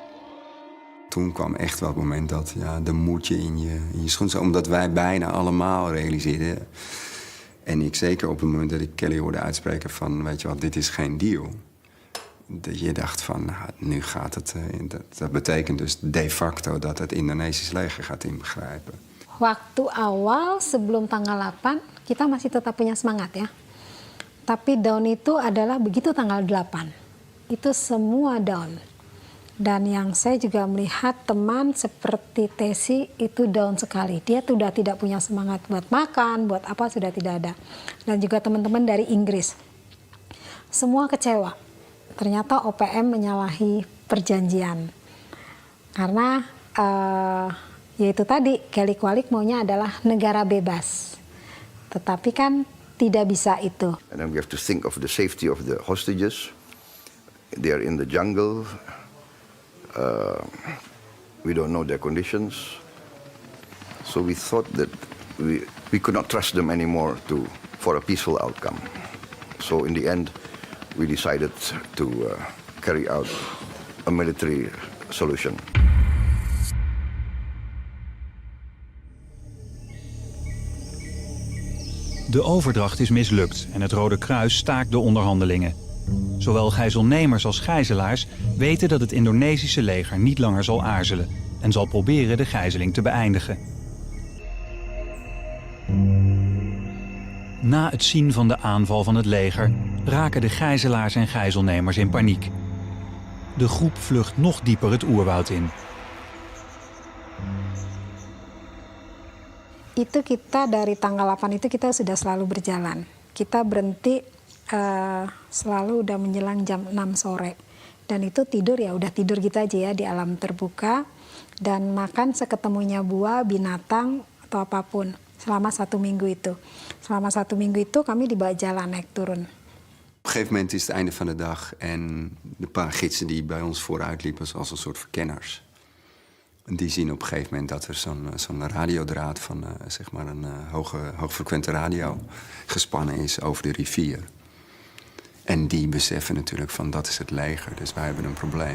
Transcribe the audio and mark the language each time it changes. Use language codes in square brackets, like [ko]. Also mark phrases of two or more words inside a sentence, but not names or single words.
[nl] Toen kwam echt wel het moment dat de moedje in je schoen zat. Omdat wij bijna allemaal realiseerden. En ik zeker op het moment dat ik Kelly hoorde uitspreken van, weet je wat, dit is geen deal. Dat je dacht van, nu gaat het. Dat betekent dus de facto dat het Indonesisch leger gaat ingrijpen. [id] Waktu awal sebelum tanggal 8 kita masih tetap punya semangat ya. Tapi down itu adalah begitu tanggal 8. Itu semua down. Dan yang saya juga melihat teman seperti Tesi itu down sekali. Dia sudah tidak punya semangat buat makan, buat apa sudah tidak ada. Dan juga teman-teman dari Inggris. semua kecewa. Ternyata OPM menyalahi perjanjian. Karena yaitu tadi, Kelly Kwalik maunya adalah negara bebas. Tetapi kan tidak bisa itu. [en] And then we have to think of the safety of the hostages. They are in the jungle. We don't know their conditions. So we thought that we could not trust them anymore for a peaceful outcome. So in the end, we decided to carry out a military solution. [nl] De overdracht is mislukt en het Rode Kruis staakt de onderhandelingen. Zowel gijzelnemers als gijzelaars weten dat het Indonesische leger niet langer zal aarzelen en zal proberen de gijzeling te beëindigen. Na het zien van de aanval van het leger raken de gijzelaars en gijzelnemers in paniek. De groep vlucht nog dieper het oerwoud in. [id] Itu kita dari tanggal 8 itu kita sudah selalu berjalan. Kita berhenti selalu udah menjelang jam 6 sore. Dan itu tidur ya udah tidur gitu aja ya di alam terbuka. Dan makan seketemunya buah, binatang atau apapun selama 1 minggu itu. Selama 1 minggu itu kami dibawa jalan naik turun. [nl] Op een gegeven moment is het einde van de dag en de paar gidsen die bij ons vooruit liepen zoals een soort verkenners. Die zien op een gegeven moment dat er zo'n radiodraad van zeg maar een hoogfrequente radio gespannen is over de rivier. En die beseffen natuurlijk van dat is het leger, dus wij hebben een probleem.